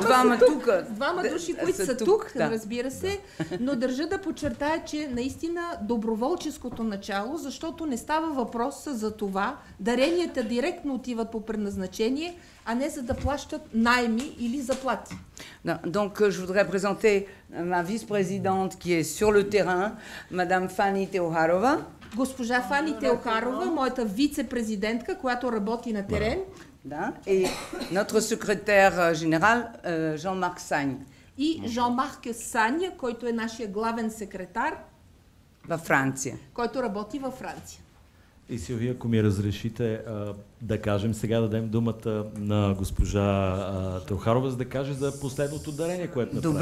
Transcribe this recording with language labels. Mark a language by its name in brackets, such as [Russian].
[Bulgarian] двама тук. Двама души, които са тук, разбира се, но държа да подчертая, че наистина доброволческото начало, защото не става въпрос за това, даренията директно отиват по предназначение, а не за да плащат найми или заплати. [French] Donc, je voudrais présenter ma vice-présidente qui est sur le terrain, Madame Fanny Teoharova. [Bulgarian] Госпожа Фани Теохарова, моята вице-президентка, която работи на терен. Да, [French] et notre secrétaire général, Jean-Marc Sagne. [Bulgarian] И Жан-Марк Саня, който е нашия главен секретар. Във Франция. Който работи във Франция. И Силвия, ако ми разрешите да кажем, сега дадем думата на госпожа Теохарова, за да каже за последното дарение, което направи.